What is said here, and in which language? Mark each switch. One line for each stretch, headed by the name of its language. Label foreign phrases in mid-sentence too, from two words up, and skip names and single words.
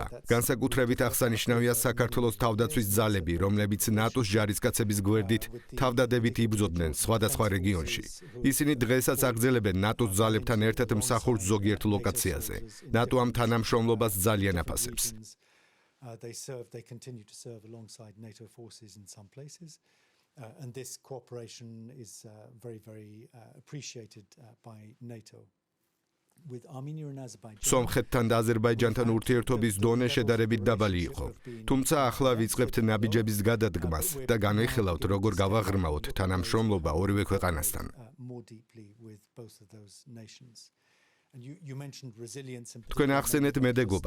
Georgian: განსაკუთრებით აღსანიშნავია საქართველოს თავდაცვის ძალები, რომლებიც ნატოს ჯარისკაცების გვერდით თავდადებით იბრძოდნენ სხვადასხვა რეგიონში. ისინი დღესაც აგრძელებენ ნატოს ძალებთან ერთად მსახურს ზოგიერთ ლოკაციაზე. ნატო ამ თანამშრომლობას ძალიან აფასებს.
English: They continue to serve alongside NATO forces in some places. And this cooperation is very appreciated by NATO.
Georgian: სომხეთთან და აზერბაიჯანთან ურთიერთობის დონე შედარებით დაბალი იყო. თუმცა ახლა ვიწყებთ ნაბიჯების გადადგმას და განვიხილავთ, როგორ გავაღრმავოთ თანამშრომლობა ორივე ქვეყანასთან. თქვენ ახსენეთ მედეგობა.